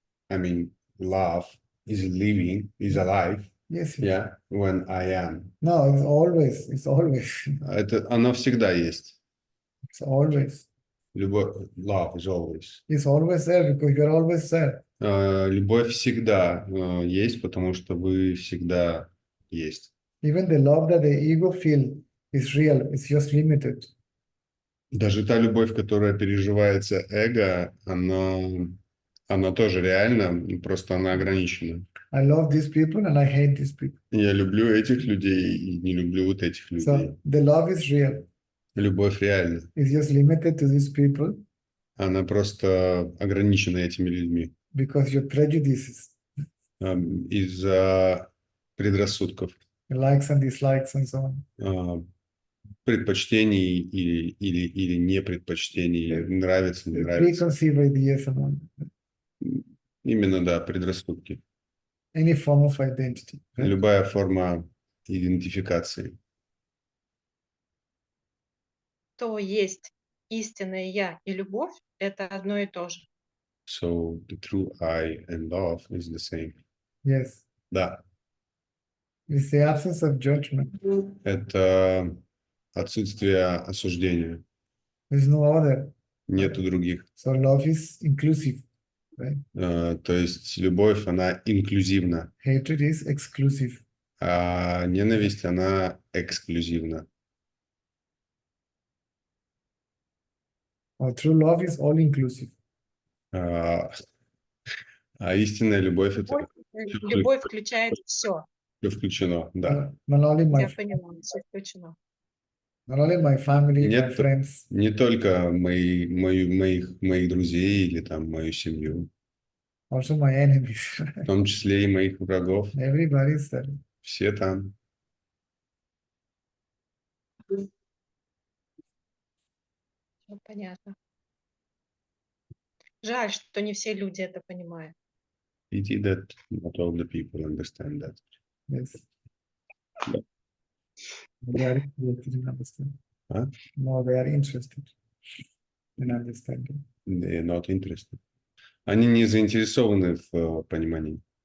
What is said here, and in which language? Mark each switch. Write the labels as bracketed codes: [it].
[en] I mean, love is living, is alive. Yes. Yeah, when I am. No, it's always. It's always. [ru] Это оно всегда есть. [en] It's always. Любовь, love is always. It's always there because you're always there. [ru] Любовь всегда есть, потому что вы всегда есть. [en] Even the love that the ego feel is real. It's just limited. [ru] Даже та любовь, которая переживается эго, она тоже реальна, просто она ограничена. [en] I love these people and I hate these people. [ru] Я люблю этих людей и не люблю вот этих людей. [en] So the love is real. [ru] Любовь реальна. [en] It's just limited to these people [ru] Она просто ограничена этими людьми [en] because your prejudices, [ru] из-за предрассудков, [en] your likes and dislikes and so on. [ru] Предпочтений или не предпочтений, нравится, не нравится. [en] Preconceived ideas and all. [ru] Именно, да, предрассудки. [en] Any form of identity. Right? [ru] Любая форма идентификации. То есть истинное я и любовь – это одно и то же. [en] So the true I and love is the same. Yes. [ru] Да, [en] It's the absence of judgment. [ru] это отсутствие осуждения. [en] There's no other. [ru] Нету других. [en] So love is inclusive. Right? [ru] То есть любовь, она инклюзивна, [en] Hatred is exclusive. [ru] а ненависть, она эксклюзивна. [en] Or true love is all inclusive. [ru] А истинная любовь, это Любовь включает все. все включено, да. [en] Not only [ru] Я [en] my, [ru] поняла, все включено. [en] not only my family, my [ru] Нет, [en] friends. [ru] не только моих друзей или там мою семью. [en] Also my enemies. [ru] в том числе и моих врагов. [en] Everybody's there. [ru] Все там. Всё понятно. Жаль, что не все люди это понимают. [en] Pity that not all the people understand that. Yes. Yeah. They are interested in understanding. Huh? No, they are interested in understanding. They are not interested. [ru] Они не заинтересованы в понимании.